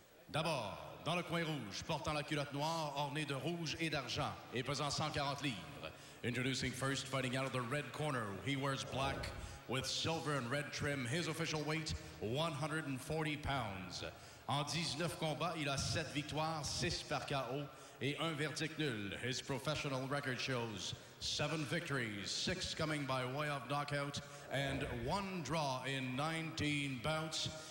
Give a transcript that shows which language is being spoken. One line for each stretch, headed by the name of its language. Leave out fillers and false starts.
French: D'abord, dans le coin rouge, portant la culotte noire, ornée de rouge et d'argent, et pesant 140 livres.
English: Introducing first, fighting out of the red corner, he wears black with silver and red trim. His official weight, 140 pounds.
French: En 19 combats, il a 7 victoires, 6 par KO et 1 verdict nul.
English: His professional record shows 7 victories, 6 coming by way of knockout, and 1 draw in 19 bouts.